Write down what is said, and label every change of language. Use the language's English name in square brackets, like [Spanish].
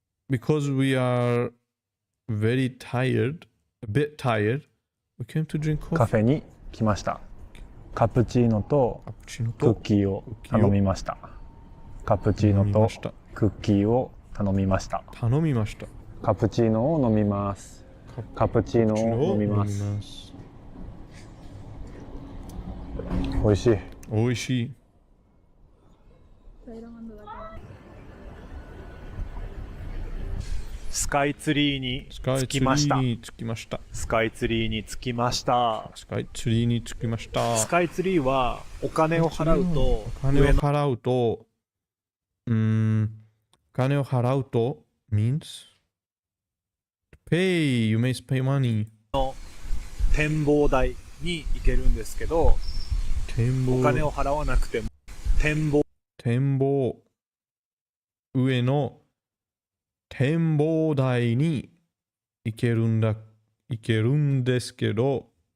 [English] Because we are very tired, a bit tired, we came to drink coffee. [Japanese] カフェに来ました。カプチーノとクッキーを頼みました。カプチーノとクッキーを頼みました。カプチーノを飲みます。カプチーノを飲みます。美味しい。美味しい。スカイツリーに着きました。スカイツリーに着きました。スカイツリーに着きました。スカイツリーはお金を払うと、お金を払うと、お金を払うと [English] means pay, you may pay money [Japanese] の展望台に行けるんですけど、お金を払わなくても展望上の展望台に行けるんですけど、